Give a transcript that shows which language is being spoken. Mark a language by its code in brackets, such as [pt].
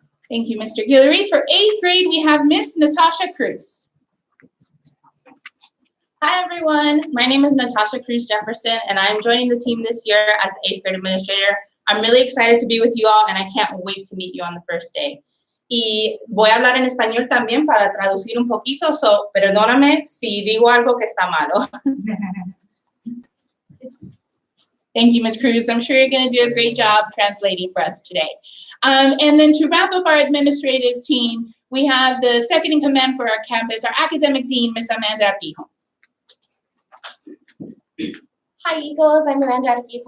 [en] Thank you, Mr. Guillory. For 8th grade, we have Miss Natasha.Cruz. Hi, everyone. My name is Natasha.Cruz Jefferson, and I'm joining the team this year as the 8th grade administrator. I'm really excited to be with you all, and I can't wait to meet you on the first day. [es] Y voy a hablar en español también para traducir un poquito, so perdóname si digo algo que está malo. [en] Thank you, Ms. Cruz. I'm sure you're going to do a great job translating for us today. And then to wrap up our administrative team, we have the second in command for our campus, our academic dean, Ms. Amanda Arquijo. Hi, Eagles. I'm Amanda Arquijo.